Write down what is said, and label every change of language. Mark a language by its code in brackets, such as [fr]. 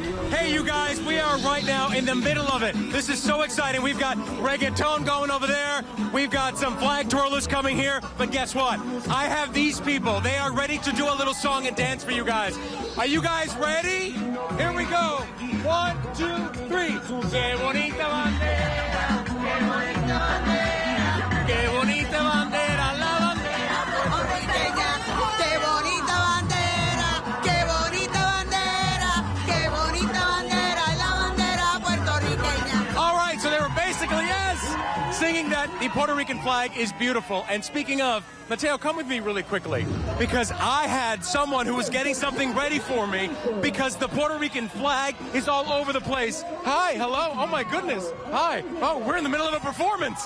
[en] Hey, you guys, we are right now in the middle of it. This is so exciting. We've got reggaeton going over there. We've got some flag twirlers coming here. But guess what? I have these people. They are ready to do a little song and dance for you guys. Are you guys ready? Here we go. 1, 2, 3. [es] Qué bonita bandera, qué bonita bandera, qué bonita bandera, la bandera puertorriqueña. Qué bonita bandera, qué bonita bandera, qué bonita bandera, la bandera puertorriqueña. [en] All right, so they were basically, yes, singing that the Puerto Rican flag is beautiful. And speaking of, Mateo, come with me really quickly, because I had someone who was getting something ready for me because the Puerto Rican flag is all over the place. Hi, hello, oh my goodness, hi. Oh, we're in the middle of a performance.